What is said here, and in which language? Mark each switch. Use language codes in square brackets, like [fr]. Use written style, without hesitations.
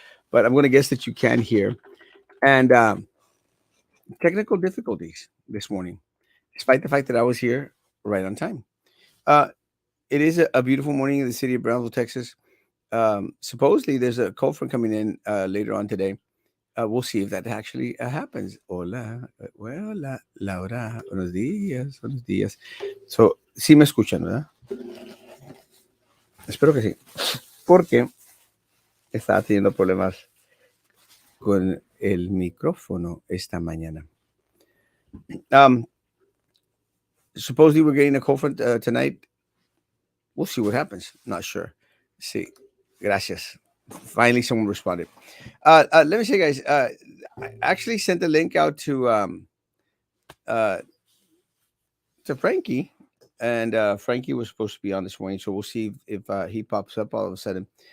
[en] But I'm going to guess that you can hear. And technical difficulties this morning, despite the fact that I was here right on time. Uh, it is a beautiful morning in the city of Brownsville, Texas. Supposedly, there's a cold front coming in later on today. We'll see if that actually happens. [es] Hola, hola, Laura, buenos días, buenos días. So, sí me escuchan, ¿verdad? Espero que sí. Porque estaba teniendo problemas con el micrófono esta mañana. [en] Um, Supposedly, we're getting a cold front tonight. We'll see what happens. Not sure. See. [es] Gracias. [en] Finally, someone responded. Let me say, guys, I actually sent the link out uh, to Frankie, and Frankie was supposed to be on this morning, so we'll see if he pops up all of a sudden.